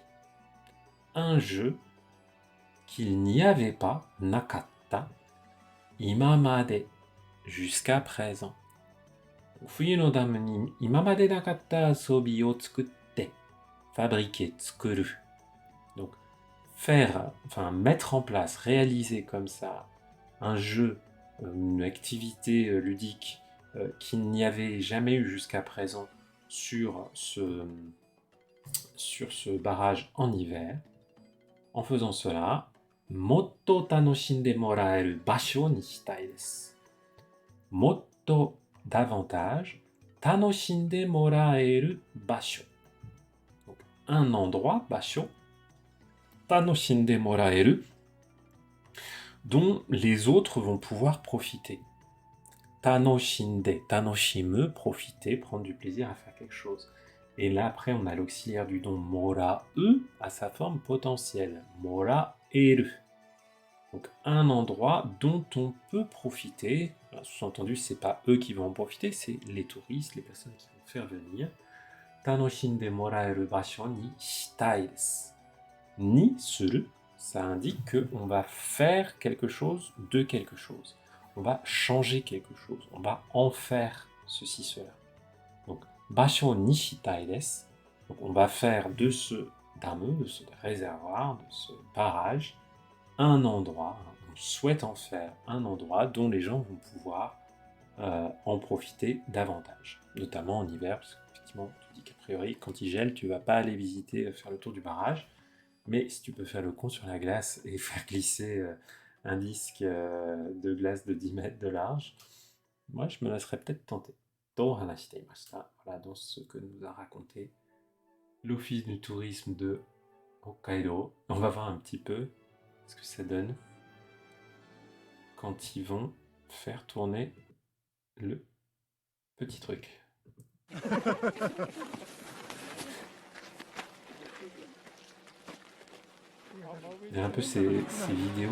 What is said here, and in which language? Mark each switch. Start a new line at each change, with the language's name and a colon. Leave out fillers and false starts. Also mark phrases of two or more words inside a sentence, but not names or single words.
French: Un jeu qu'il n'y avait pas,
Japanese: なかった、今まで,
French: jusqu'à présent.
Japanese: 冬のダムに今まで無かった遊びを作って,
French: fabriquer, tsukuru. Donc, mettre en place, réaliser comme ça un jeu, une activité ludique qu'il n'y avait jamais eu jusqu'à présent sur ce barrage en hiver. En faisant cela,
Japanese: もっと楽しんでもらえる場所にしたいです. Motto, davantage, 楽しんでもらえる場所.
French: Donc, un endroit, basho,
Japanese: 楽しんでもらえる,
French: dont les autres vont pouvoir profiter.
Japanese: 楽しんで、楽しむ,
French: profiter, prendre du plaisir à faire quelque chose. Et là, après, on a l'auxiliaire du don morae à sa forme potentielle. Moraeru. Donc, un endroit dont on peut profiter. Sous-entendu, c'est pas eux qui vont en profiter, c'est les touristes, les personnes qui vont faire venir.
Japanese: 楽しんでもらえる場所にしたいです. にする,
French: ça indique qu'on va faire quelque chose de quelque chose. On va changer quelque chose. On va en faire ceci, cela. Donc,
Japanese: 場所にしたいです.
French: Donc, on va faire de ce damu, de ce réservoir, de ce barrage, un endroit. On souhaite en faire un endroit dont les gens vont pouvoir en profiter davantage. Notamment en hiver, parce qu'effectivement, tu dis qu'a priori, quand il gèle, tu ne vas pas aller visiter, faire le tour du barrage. Mais si tu peux faire le con sur la glace et faire glisser un disque de glace de 10 mètres de large, moi je me laisserais peut-être tenter.
Japanese: と話していました.
French: Voilà dans ce que nous a raconté l'Office du tourisme de Hokkaido. On va voir un petit peu ce que ça donne quand ils vont faire tourner le petit truc. Il y a un peu ces vidéos.